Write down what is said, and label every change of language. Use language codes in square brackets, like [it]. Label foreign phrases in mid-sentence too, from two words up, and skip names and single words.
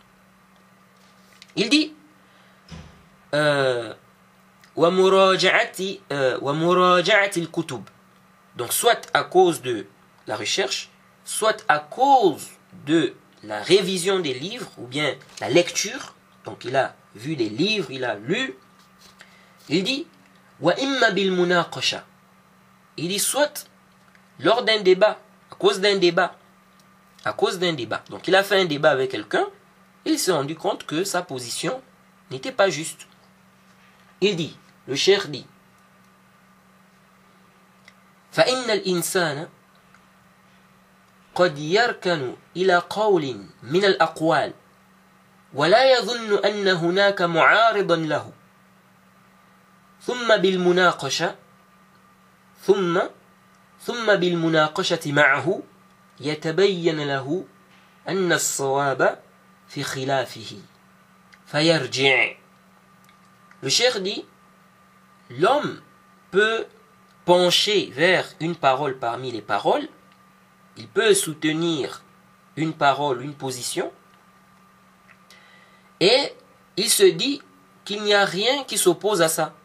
[fr] Il dit [ar] ومراجعة الكتب, [fr] donc soit à cause de la recherche, soit à cause de la révision des livres, ou bien la lecture, donc il a vu des livres, il a lu. Il dit [ar] وإما بالمناقشة, [fr] il dit soit lors d'un débat, à cause d'un débat. Donc il a fait un débat avec quelqu'un, et il s'est rendu compte que sa position n'était pas juste. Il dit, le cheikh dit, [ar] فإن الإنسان قد يركن إلى قول من الأقوال ولا يظن أن هناك معارضا له ثم بالمناقشة معه يتبين له أن الصواب في خلافه فيرجع. [fr] Le cheikh dit, l'homme peut pencher vers une parole parmi les paroles, il peut soutenir une parole, une position, et il se dit qu'il n'y a rien qui s'oppose à ça.